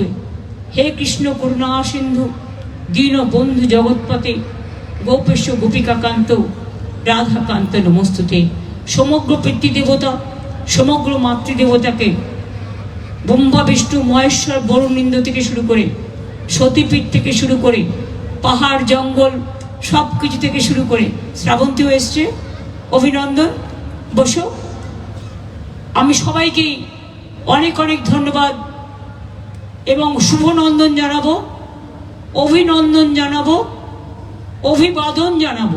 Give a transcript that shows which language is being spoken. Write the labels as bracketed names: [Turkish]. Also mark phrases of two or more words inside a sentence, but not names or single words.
[Sanskrit] हे कृष्ण करुणा सिंधु दीन बंधु जगत्पते गोपेश गोपिकाकांत राधाकांत नमस्तुते। [Bangla] সমগ্র পিতৃদেবতা সমগ্র মাতৃদেবতা কে ব্রহ্মা বিষ্ণু মহেশ্বর বরুণিন্দ থেকে শুরু করে সতীপীঠ থেকে শুরু করে পাহাড় জঙ্গল সব কিছু থেকে শুরু করে শ্রাবন্তীও এসছে, অভিনন্দন। বসো। আমি সবাইকে অনেক অনেক ধন্যবাদ এবং শুভনন্দন জানাবো, অভিনন্দন জানাবো, অভিবাদন জানাবো।